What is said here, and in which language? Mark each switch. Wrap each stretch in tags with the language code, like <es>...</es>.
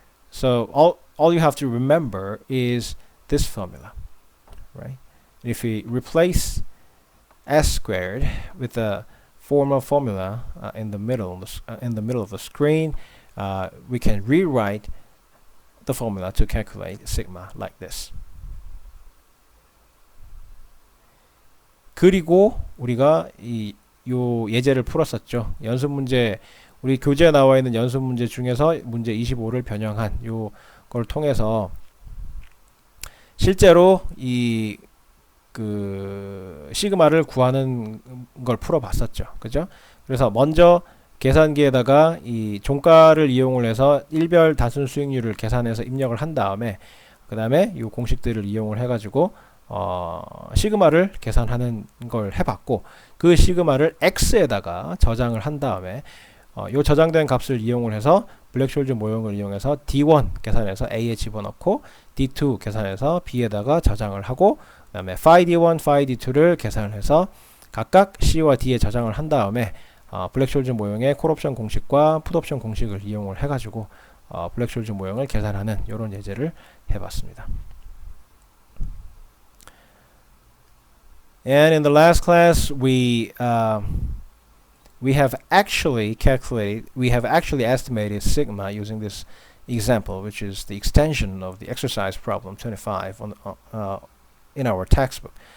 <en>So all you have to remember is this formula, right? If we replace S squared with the formal formula in the middle of the screen, we can rewrite the formula to calculate sigma like this.</en> <ko>그리고 우리가 요 예제를 풀었었죠. 연습 문제, 우리 교재에 나와 있는 연습 문제 중에서 문제 25를 변형한 요 걸 통해서 실제로 이 그 시그마를 구하는 걸 풀어봤었죠. 그죠? 그래서 먼저 계산기에다가 이 종가를 이용을 해서 일별 단순 수익률을 계산해서 입력을 한 다음에 그 다음에 이 공식들을 이용을 해가지고 시그마를 계산하는 걸 해봤고, 그 시그마를 x에다가 저장을 한 다음에 이 저장된 값을 이용을 해서 블랙숄즈 모형을 이용해서 D1 계산해서 A에 집어넣고 D2 계산해서 B에다가 저장을 하고, 그 다음에 phi D1, phi D2를 계산해서 각각 C와 D에 저장을 한 다음에 블랙숄즈 모형의 콜옵션 공식과 풋옵션 공식을 이용을 해가지고 블랙숄즈 모형을 계산하는 이런 예제를 해봤습니다.</ko> <en>And in the last class, we have actually estimated sigma using this example, which is the extension of the exercise problem 25 in our textbook.</en>